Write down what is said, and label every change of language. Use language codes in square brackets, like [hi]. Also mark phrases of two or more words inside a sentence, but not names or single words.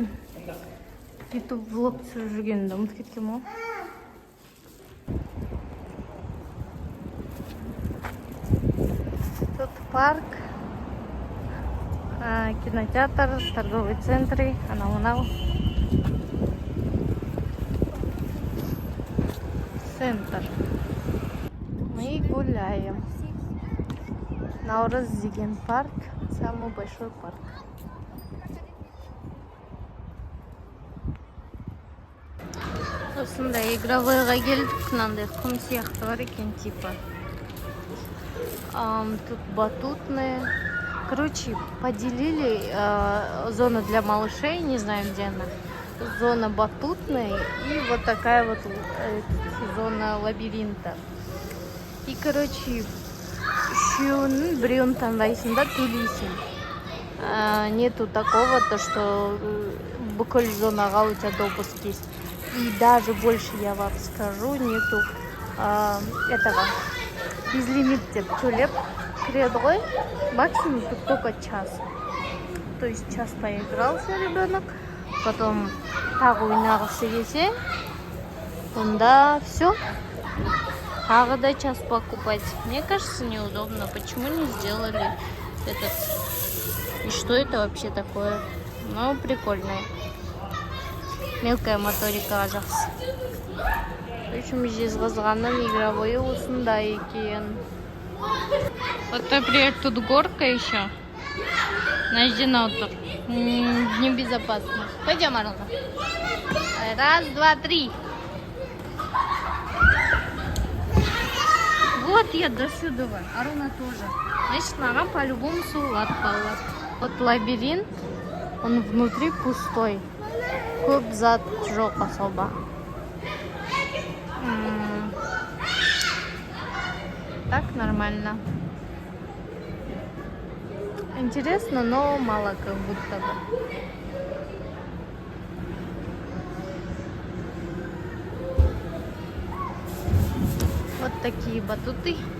[kk] YouTube влог түсіріп жүргенімді ұмытып кеткем ғой. [ru] Тут парк, кинотеатр, торговый центр, анау-мынау. Центр. Мы гуляем. [kk] Наурыз деген парк, [ru] самый большой парк. [kk] Осындай игровойға келдік, мынандай құм сияқты бар екен типа. [ru] Тут батутные. Короче, поделили зону для малышей, не знаю где она. Зона батутная и вот такая вот зона лабиринта. И, [kk] короче, үшеуінің біреуін таңдайсың да төлейсің. [ru] Нету такого, то что [kk] бүкіл зонаға [ru] у тебя допуск есть. И даже больше я вам скажу, нету этого [kk] безлимит деп төлеп кіреді ғой. [ru] Максимум тут только час. То есть час поигрался ребенок, потом [kk] тағы ойнағысы келсе, онда [ru] все. [kk] Тағы да [ru] час покупать. Мне кажется, неудобно. Почему не сделали этот? И что это вообще такое? Ну, прикольное. Мелкая моторика жақсы. В общем, [kk] Жезқазғанның игровой осындай екен. [ru] Вот, например, тут горка еще. Наждена отыр. Небезопасно. Пойдем, Арона. Раз, два, три. Вот я до сюда. Арона тоже. Значит, [kk] маған по-любому суылады балалар. [ru] Вот лабиринт, он внутри пустой. [kk] Көп зат жоқ особо. [ru] Так нормально. Интересно, но мало как будто бы. Вот такие батуты.